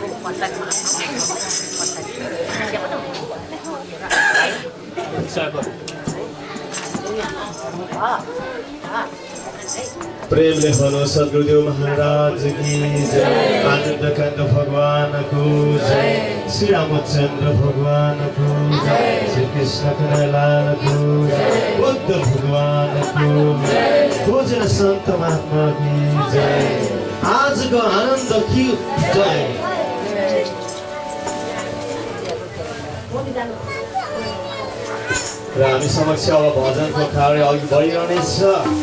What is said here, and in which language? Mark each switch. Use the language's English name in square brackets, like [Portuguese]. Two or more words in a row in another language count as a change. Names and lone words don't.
[Nepali] प्रेमले भनो [Hindi] सद्गुरुदेव महाराज की जय, आनंद कांड भगवान को जय, श्री रामचंद्र भगवान को जय, श्री कृष्ण कन्हैया को जय, बुद्ध भगवान को जय, भोजन संत महात्मा की जय, आज को आनंद की जय। [Nepali] र हामी समक्ष अब भजनको कार्य अघि बढिरहनेछ।